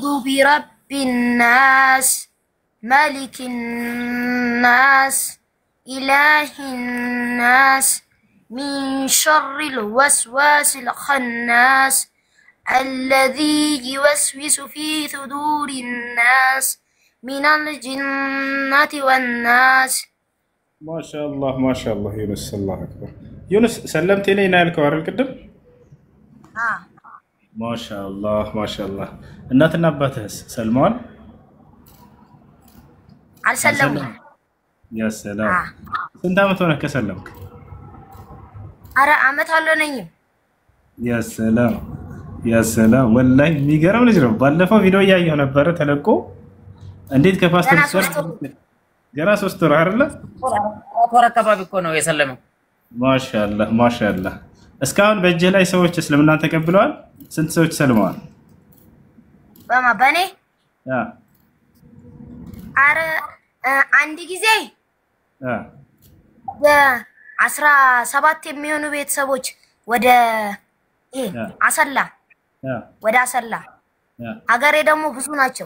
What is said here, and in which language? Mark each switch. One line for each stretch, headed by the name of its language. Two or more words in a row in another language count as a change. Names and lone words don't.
Arabic: برب الناس ملك الناس إله الناس من شر الوسواس الخناس الذي يوسوس في صدور الناس من الجنة والناس ما شاء الله يونس الله أكبر يونس سلمتي لي نايل كوار القدم ما شاء الله
Amharic: እናትና አባትህስ ሰልመዋል አልሰለሙም
Arabic: يا سلام
Amharic: ስንት ዓመት ሆነህ ከሰለምክ አረ ዓመት አልሆነኝም
Arabic: يا سلام والله
Amharic: የሚገርም ልጅ ነው ባለፈው ቪዲዮ ያየው ነበር ተለቆ እንዴት ከፓስተር ገና 3 ወር አይደለ ወር አካባቢ እኮ ነው የሰለመው ማሻአላህ እስካሁን በእጅህ ላይ ሰዎች እስልምናን ተቀብለዋል ስንት ሰዎች ሰልመዋል በኔ አረ አንድ ጊዜ 17 የሚሆኑ ቤተሰቦች ወደ አሰላ ሀገሬ ደግሞ ብዙ ናቸው